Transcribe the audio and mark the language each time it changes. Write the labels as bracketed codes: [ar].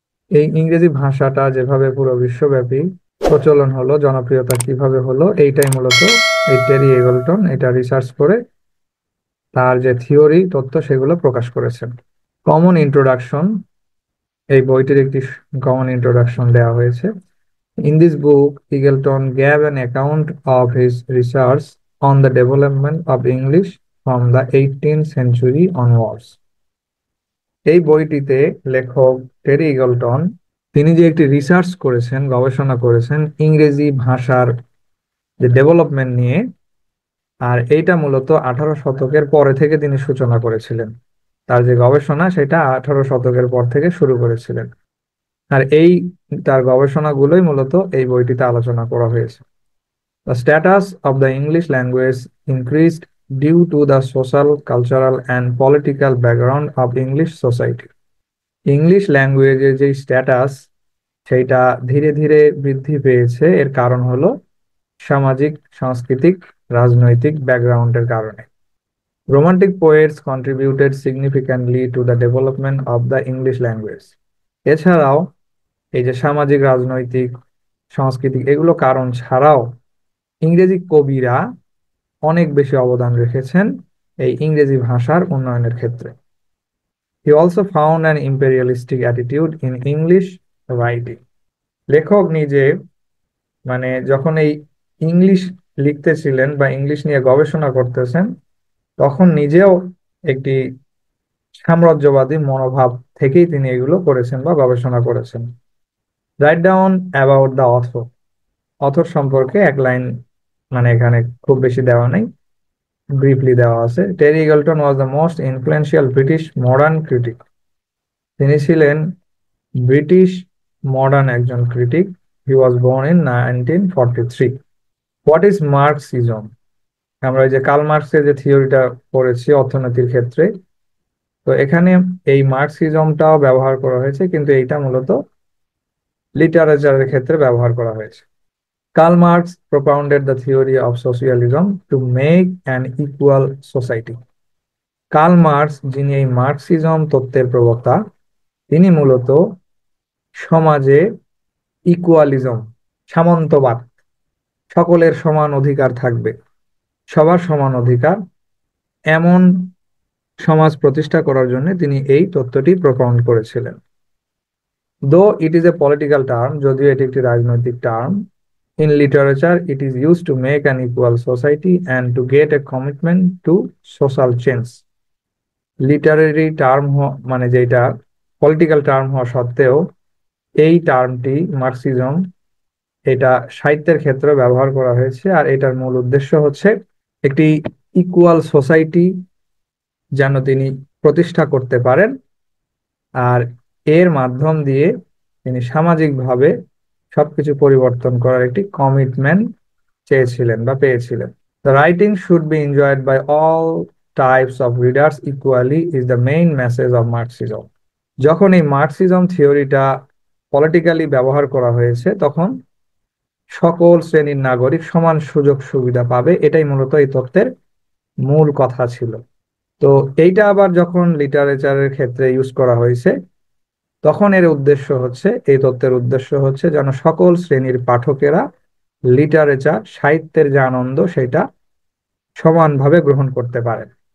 [bn] এই ইংরেজি ভাষাটা যেভাবে পুরো বিশ্বব্যাপী প্রচলন হলো, জনপ্রিয়তা কিভাবে হলো, এইটাই মূলত এই টেরি এগলটন এটা রিসার্চ করে তার যে থিওরি তত্ত্ব সেগুলো প্রকাশ করেছেন। কমন ইন্ট্রোডাকশন, এই বইটির একটি কমন ইন্ট্রোডাকশন দেওয়া হয়েছে। [en] In this book, Eagleton gave an account of his research on the development of English from the 18th century onwards. [bn] এই বইটিতে লেখক টেরি ইগলটন তিনি যে একটি রিসার্চ করেছেন, গবেষণা করেছেন ইংরেজি ভাষার যে ডেভেলপমেন্ট নিয়ে, আর এইটা মূলত 18 শতকের পরে থেকে তিনি সূচনা করেছিলেন। তার যে গবেষণা সেটা 18 শতকের পর থেকে শুরু করেছিলেন। আর এই তার গবেষণাগুলোই মূলত এই বইটিতে আলোচনা করা হয়েছে। [en] The status of the English language increased due to the social, cultural, and political background of English society. [bn] English ল্যাঙ্গুয়েজের যে স্ট্যাটাস সেটা ধীরে ধীরে বৃদ্ধি পেয়েছে, এর কারণ হলো সামাজিক, সাংস্কৃতিক, রাজনৈতিক ব্যাকগ্রাউন্ডের কারণে। [en] Romantic poets contributed significantly to the development of the English language. [bn] এছাড়াও এই যে সামাজিক, রাজনৈতিক, সাংস্কৃতিক এগুলো কারণ ছাড়াও ইংরেজি কবিরা অনেক বেশি অবদান রেখেছেন এই ইংরেজি ভাষার উন্নয়নের ক্ষেত্রে। [en] He also found an imperialistic attitude in English writing. [bn] লেখক নিজে যখন এই ইংলিশ লিখতেছিলেন বা ইংলিশ নিয়ে গবেষণা করতেছেন, তখন নিজেও একটি সাম্রাজ্যবাদী মনোভাব থেকেই তিনি এগুলো করেছেন বা গবেষণা করেছেন। [en] Write down about the author. [bn] Author সম্পর্কে এক লাইন, এখানে খুব বেশি দেওয়া নেই, ব্রিফলি দেওয়া আছে। [en] Terry Eagleton was the most influential British modern critic. [bn] তিনি ছিলেন ব্রিটিশ মডার্ন একজন critic. [en] He was born in 1943। What is Marxism? [bn] আমরা এই যে কার্ল মার্কসের যে থিওরিটা পড়েছি অর্থনীতির ক্ষেত্রে, তো এখানে এই মার্কসিজমটাও ব্যবহার করা হয়েছে, কিন্তু এইটা মূলত লিটারেচারের ক্ষেত্রে ব্যবহার করা হয়েছে। [en] Karl Marx propounded the theory of socialism to make an equal society. [bn] Karl Marx, যিনি এই মার্কসিজম তত্ত্বের প্রবক্তা, তিনি মূলত সমাজে ইকুয়ালিজম, সামন্তবাদ, সকলের সমান অধিকার থাকবে, সবার সমান অধিকার, এমন সমাজ প্রতিষ্ঠা করার জন্য তিনি এই তত্ত্বটি প্রপাউন্ড করেছিলেন। [en] though it is a political term, [bn] যদিও এটি একটি রাজনৈতিক term, [en] In literature it is use to make an equal society and to get a commitment to social change. [bn] Literary term যেটা পলিটিক্যাল টার্ম হওয়া সত্ত্বেও এই টার্মটি মার্কসিজম এটা সাহিত্যের ক্ষেত্রে ব্যবহার করা হয়েছে, আর এটার মূল উদ্দেশ্য হচ্ছে একটি ইকুয়াল সোসাইটি যেন তিনি প্রতিষ্ঠা করতে পারেন, আর এর মাধ্যম দিয়ে তিনি সামাজিকভাবে সবকিছু পরিবর্তন করার একটি কমিটমেন্ট চেয়েছিলেন বা পেয়েছিলেন। [en] The writing should be enjoyed by all types of readers equally is the main message of Marxism. [bn] যখন এই মার্কসিজম থিওরিটা পলিটিক্যালি ব্যবহার করা হয়েছে, তখন সকল শ্রেণীর নাগরিক সমান সুযোগ সুবিধা পাবে, এটাই মূলত এই তত্ত্বের মূল কথা ছিল। তো এইটা আবার যখন লিটারেচারের ক্ষেত্রে ইউজ করা হয়েছে, তখন এর উদ্দেশ্য হচ্ছে, এই তত্ত্বের উদ্দেশ্য হচ্ছে যেন সকল শ্রেণীর পাঠকেরা লিটারেচার, সাহিত্যের যে আনন্দ সেটা সমানভাবে গ্রহণ করতে পারে।